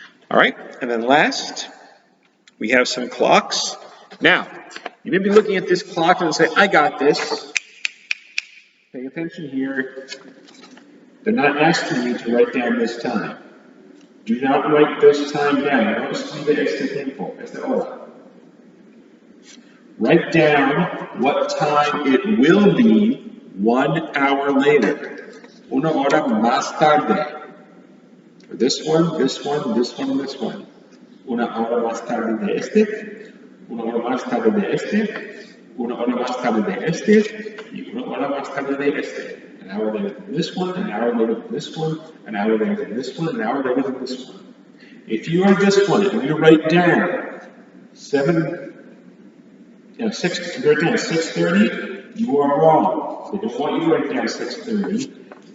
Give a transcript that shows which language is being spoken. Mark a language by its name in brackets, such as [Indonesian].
[English] All right, and then last, we have some clocks. Now, you may be looking at this clock and say, I got this. Pay attention here. They're not asking you to write down this time. Do not write this time down. [Spanish] No escribe este tiempo, esta hora. [English] Write down what time it will be 1 hour later. [Spanish] Una hora más tarde. [English] For this one, this one, this one, and this one. [Spanish] Una hora más tarde de este. Una hora más tarde de este. Una hora más tarde de este. Y una hora más tarde de este. [English] An hour later than this one, an hour later than this one, an hour later than this one, an hour later than this one. If you are this one and you write down 6:30, you are wrong. They don't want you to write down 6:30.